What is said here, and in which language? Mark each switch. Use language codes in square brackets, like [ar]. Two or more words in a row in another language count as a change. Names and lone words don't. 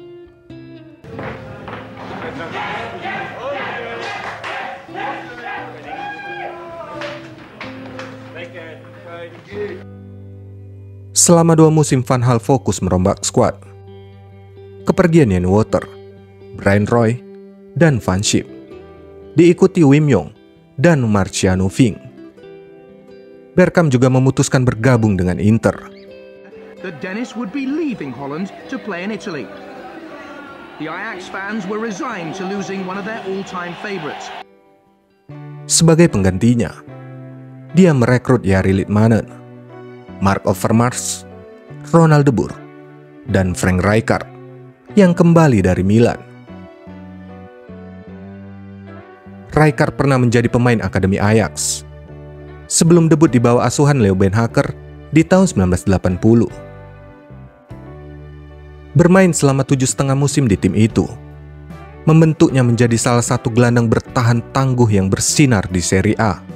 [id] Selama 2 musim Van Gaal fokus merombak skuad. Kepergian Jan Wouters, Bryan Roy, dan Van Schip diikuti Wim Jong dan Marciano Vink. Bergkamp juga memutuskan bergabung dengan Inter. [en] That Dennis would be leaving Holland to play in Italy. The Ajax fans were resigned to losing one of their all-time favorites. [id] Sebagai penggantinya, dia merekrut Jari Litmanen, Marc Overmars, Ronald de Boer, dan Frank Rijkaard yang kembali dari Milan. Rijkaard pernah menjadi pemain akademi Ajax sebelum debut di bawah asuhan Leo Beenhakker di tahun 1980. Bermain selama 7,5 musim di tim itu membentuknya menjadi salah satu gelandang bertahan tangguh yang bersinar di Serie A.